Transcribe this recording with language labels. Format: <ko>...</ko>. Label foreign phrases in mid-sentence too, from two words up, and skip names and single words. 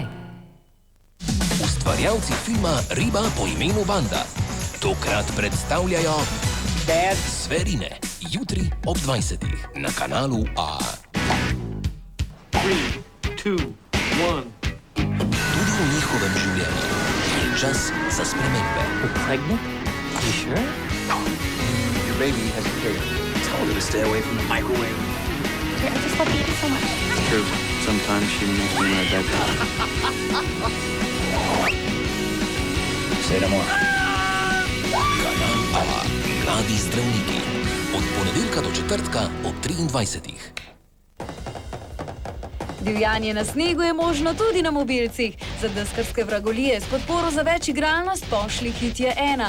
<sl>Ustvarjalci filma Riba po imenu Vanda tokrat predstavljajo Zverine. Jutri ob 20. na kanalu A. 3, 2, 1. Tudi v njihovem življenju je čas za spremembe.</sl> <en>Pregnant? Are you sure? Your baby has a kid. Tell her to stay away from the microwave. I just love you so much. It's true. Sometimes she makes me my bedroom. Say no more.</en> <sl>Kanal A. Mladi zdravniki. Od ponedeljka do četrtka ob 23. Divjanje na snegu je možno tudi na mobilcih. Za deskarske vragolije s podporo za več igralnost pošli hit je 1.</sl>